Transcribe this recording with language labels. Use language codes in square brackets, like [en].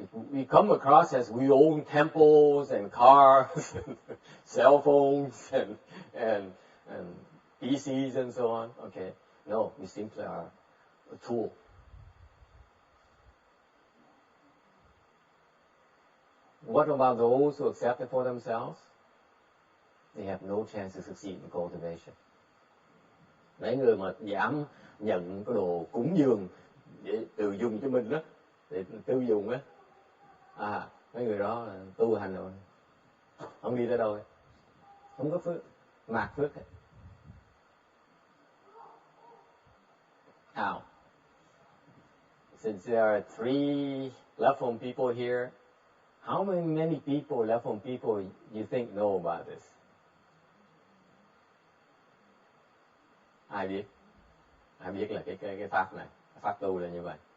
[en] We come across as we own temples and cars, and cell phones and PCs and so on. Okay, no, we simply are a tool. What about those who accept it for themselves? They have no chance to succeed in cultivation. [vi] Mấy người mà dám nhận cái đồ cúng dường để tự dùng cho mình đó, để tiêu dùng á, mấy người đó là tu hành rồi, không đi tới đâu, không có phước, mạt phước. [en] Now, since there are 3 left-home people here, how many people, left-home people, you think know about this? [vi] Ai biết? Ai biết là cái pháp này, pháp tu là như vậy?